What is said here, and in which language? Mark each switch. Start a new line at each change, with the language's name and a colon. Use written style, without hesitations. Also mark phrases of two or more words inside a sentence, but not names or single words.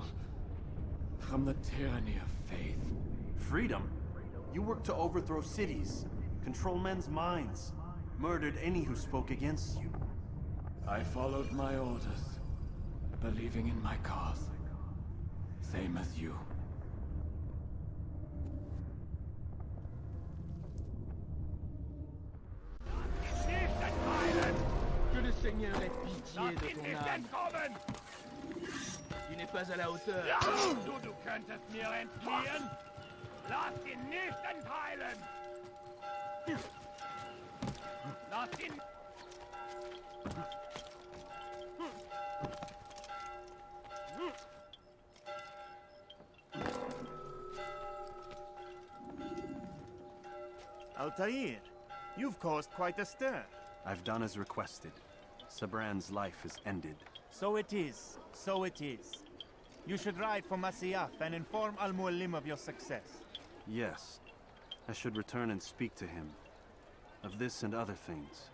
English: From the tyranny of faith. Freedom? You worked to overthrow cities, control men's minds, murdered any who spoke against you. I followed my orders, believing in my cause. Same as you.
French: Que le Seigneur ait pitié de ton âme. Tu n'es pas à la hauteur.
German: Du könntest mir entfliehen. Lass ihn nicht entheilen. Lass ihn...
English: Altair, you've caused quite a stir. I've done as requested. Sabran's life is ended. So it is. So it is. You should ride for Masyaf and inform Al-Muallim of your success. Yes. I should return and speak to him. Of this and other things.